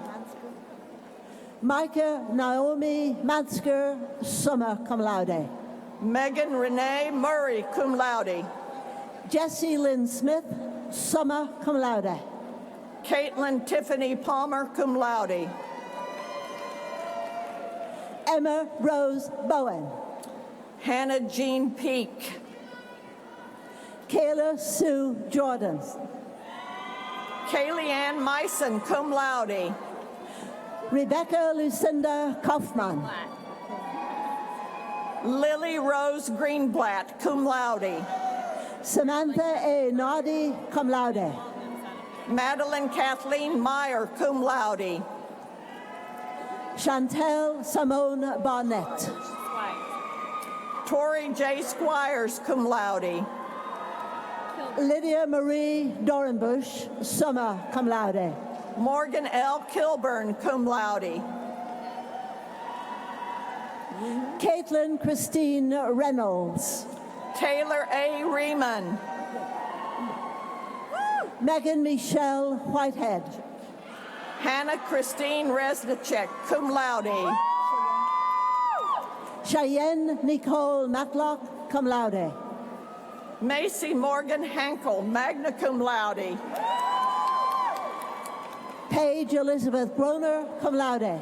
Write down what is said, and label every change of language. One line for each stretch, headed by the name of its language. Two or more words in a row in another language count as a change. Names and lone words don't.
English: Micah Naomi Mansker,
Latin: summa cum laude.
English: Megan Renee Murray
Latin: cum laude.
English: Jessie Lynn Smith,
Latin: summa cum laude.
English: Caitlin Tiffany Palmer
Latin: cum laude.
English: Emma Rose Bowen. Hannah Jean Peak. Kayla Sue Jordan. Kaylee Ann Meissen
Latin: cum laude.
English: Rebecca Lucinda Kaufman. Lily Rose Greenblatt
Latin: cum laude.
English: Samantha A. Nardi,
Latin: cum laude.
English: Madeline Kathleen Meyer
Latin: cum laude.
English: Chantel Simone Barnett. Tori J. Squires
Latin: cum laude.
English: Lydia Marie Dorenbush,
Latin: summa cum laude.
English: Morgan L. Kilburn
Latin: cum laude.
English: Caitlin Christine Reynolds. Taylor A. Riemann. Megan Michelle Whitehead. Hannah Christine Resnicek
Latin: cum laude.
English: Cheyenne Nicole Matlock,
Latin: cum laude.
English: Macy Morgan Hankel
Latin: magna cum laude.
English: Paige Elizabeth Groner,
Latin: cum laude.